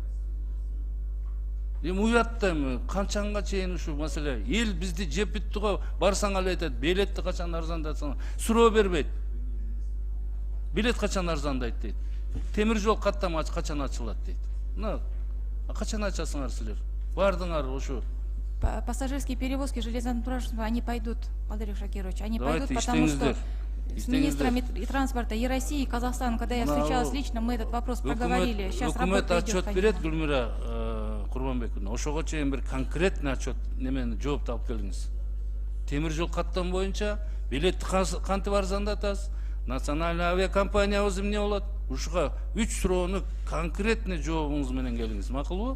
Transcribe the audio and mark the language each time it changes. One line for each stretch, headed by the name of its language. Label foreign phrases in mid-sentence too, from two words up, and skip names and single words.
Kyrgyz: Эми уяттайм, канчанга чейин ушу маселе. Эл бизди жеп бүттү го, барсаң эле айтат, билетти качан арзандатсаң, суроо бербейт. Билет качан арзандайт дейт. Темир жол каттама качан ачылат дейт. Мына качан ачасыңар силер? Бардыңар ушу
Russian: Пассажирские перевозки железным транспортом, они пойдут, Валерий Шакирович, они Давайте пойдут, потому что
Kyrgyz: иштеңиздер.
Russian: с министрами и транспорта и России, и Казахстана, когда я встречалась лично, мы этот вопрос проговорили. Сейчас
Kyrgyz: Өкмөт
Russian: работа идет,
Kyrgyz: отчет берет,
Russian: конечно.
Kyrgyz: Гүлмира Курманбековна. Ошого чейин бир
Russian: конкретный отчет
Kyrgyz: немени жооп алып келиңиз. Темир жол каттам боюнча билетти кантип арзандатасыз? Национальный авиакомпаниябыз эмне болот? Ушуга 3 суроону конкретный жообуңуз менен келиңиз.